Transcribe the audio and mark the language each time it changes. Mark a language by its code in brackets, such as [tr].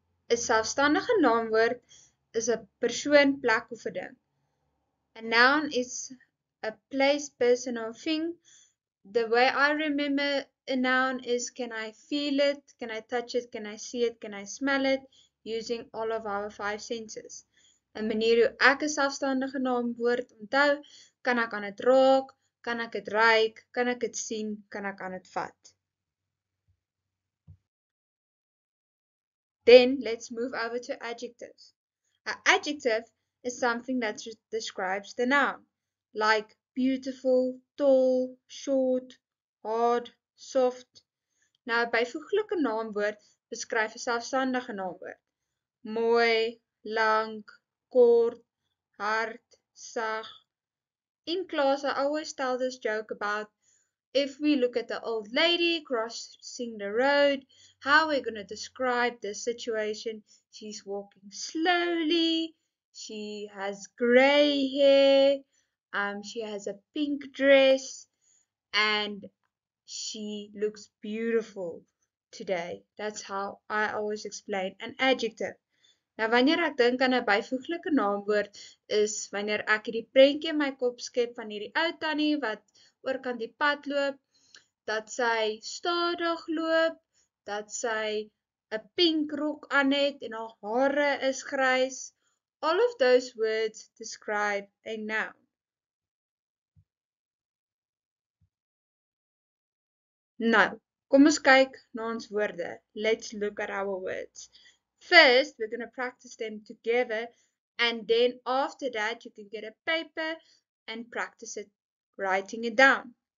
[af] 'n Selfstandige naamwoord is 'n persoon, plek of 'n ding. [en] A noun is a place, person or thing. The way I remember a noun is, can I feel it, can I touch it, can I see it, can I smell it, using all of our 5 senses. [af] 'n Manier hoe ek 'n selfstandige naamwoord onthou, kan ek aan dit raak, kan ek dit ruik, kan ek dit sien, kan ek aan dit vat. [en] Then let's move over to adjectives. An adjective is something that describes the noun, like beautiful, tall, short, hard, soft. [af] Nou, 'n byvoeglike naamwoord beskryf 'n selfstandige naamwoord. Mooi, lank, kort, hard, sag. [en] In class, I always tell this joke about if we look at the old lady crossing the road, how we're going to describe this situation. She's walking slowly, she has grey hair, she has a pink dress, and she looks beautiful today. That's how I always explain an adjective. [af] Nou wanneer ek dink aan 'n byvoeglike naamwoord is wanneer ek hierdie prentjie in my kop skep van hierdie ou tannie wat oorkant die pad loop, dat sy stadig loop, dat sy 'n pink rok aan het en haar hare is grys. [en] All of those words describe a noun. [af] Nou, kom ons kyk na ons woorde. [en] Let's look at our words. First, we're going to practice them together, and then after that, you can get a paper and practice it, writing it down.